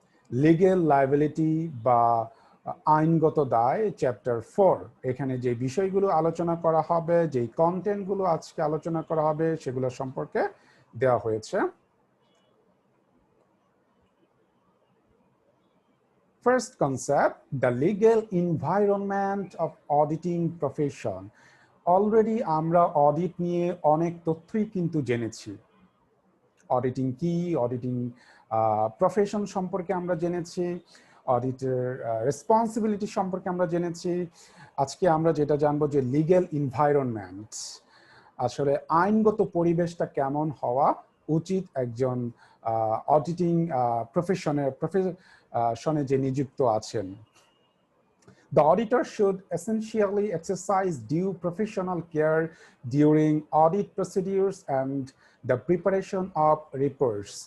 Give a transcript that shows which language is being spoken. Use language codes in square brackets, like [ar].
[bn] Legal liability বা আইনগত দায় চ্যাপ্টার 4। এখানে যে বিষয়গুলো আলোচনা করা হবে, যে কন্টেন্টগুলো আজকে আলোচনা করা হবে সেগুলো সম্পর্কে দেওয়া হয়েছে। [en] First concept, the legal environment of auditing profession. [bn] Already আমরা অডিট নিয়ে অনেক তথ্যই কিন্তু জেনেছি। অডিটিং কি, অডিটিং প্রফেশন সম্পর্কে আমরা জেনেছি, অডিটের রেসপন্সিবিলিটি সম্পর্কে আমরা জেনেছি। আজকে আমরা যেটা জানবো যে লিগ্যাল এনভায়রনমেন্ট, আসলে আইনগত পরিবেশটা কেমন হওয়া উচিত একজন অডিটিং প্রফেশনে যে নিযুক্ত আছেন। [en] The auditor should essentially exercise due professional care during audit procedures and the preparation of reports.